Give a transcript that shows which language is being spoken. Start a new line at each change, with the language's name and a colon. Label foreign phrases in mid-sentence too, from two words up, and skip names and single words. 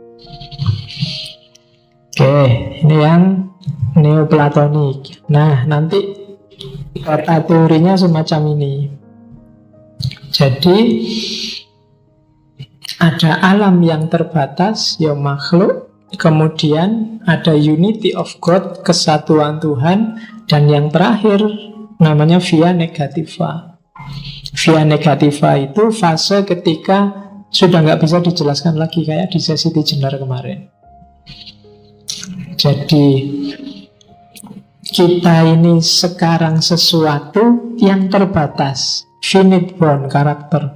Indonesian: Oke, ini yang neoplatonik. Nah, nanti kata teorinya semacam ini. Jadi ada alam yang terbatas, ya makhluk. Kemudian ada
English: unity of God,
Indonesian: kesatuan Tuhan. Dan yang terakhir namanya
Latin: via negativa. Via negativa
Indonesian: itu fase ketika sudah nggak bisa dijelaskan lagi, kayak di sesi Tijenar kemarin. Jadi kita ini sekarang sesuatu yang terbatas,
English: finite bound
Indonesian: karakter.